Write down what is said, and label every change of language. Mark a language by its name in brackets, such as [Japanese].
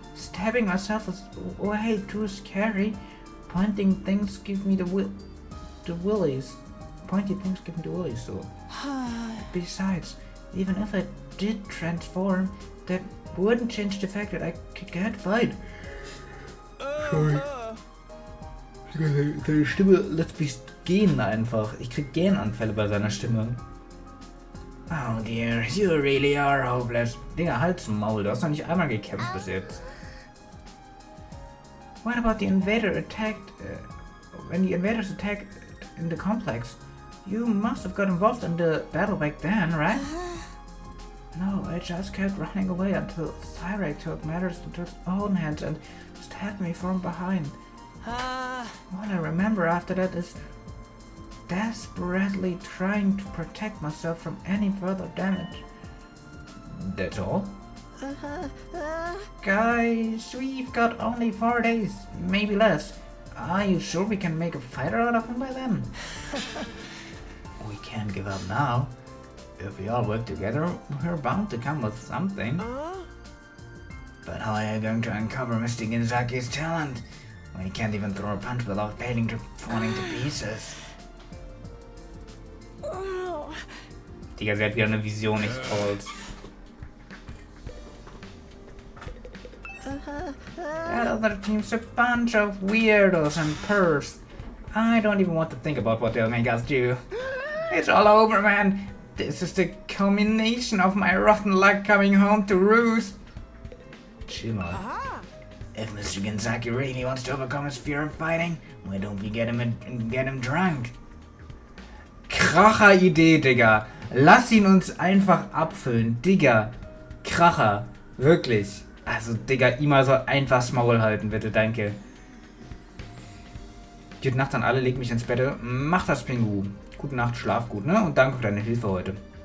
[English] Stabbing myself is way too scary. Pointing things give me the willies. Pointy things give me the willies, so. Besides, even if I did transform, that wouldn't change the fact that I can't fight. Sorry. [German] Seine Stimme lässt mich gähnen einfach. Ich krieg Gähnanfälle bei seiner Stimme. [English] Oh dear, you really are hopeless. [German] Digga, halt's Maul, du hast noch nicht einmal gekämpft bis jetzt. [English] What about the invader attacked, when the invaders attacked in the complex? You must have got involved in the battle back then, right? No, I just kept running away until Cyrax took matters into his own hands and stabbed me from behind. All I remember after that is desperately trying to protect myself from any further damage. That's all? Guys, we've got only 4 days, maybe less. Are you sure we can make a fighter out of him by then? We can't give up now. If we all work together, we're bound to come with something. But how are you going to uncover Mr. Ginzaki's talent when he can't even throw a punch without falling to pieces? [German] Digga, sie hat wieder eine Vision, ich called. [English] That other team's a bunch of weirdos and pervs. I don't even want to think about what they'll make us do. It's all over, man. This is the culmination of my rotten luck coming home to roost. [German] Chill mal. [English] If Mr. Genzaki really wants to overcome his fear of fighting, why don't we get him drunk? [German] Kracher-Idee, Digga. Lass ihn uns einfach abfüllen. Digga. Kracher. Wirklich. Also, Digga, Ima soll einfach das Maul halten, bitte. Danke. Gute Nacht an alle. Leg mich ins Bett. Mach das, Pingu. Gute Nacht, schlaf gut, ne? Und danke für deine Hilfe heute.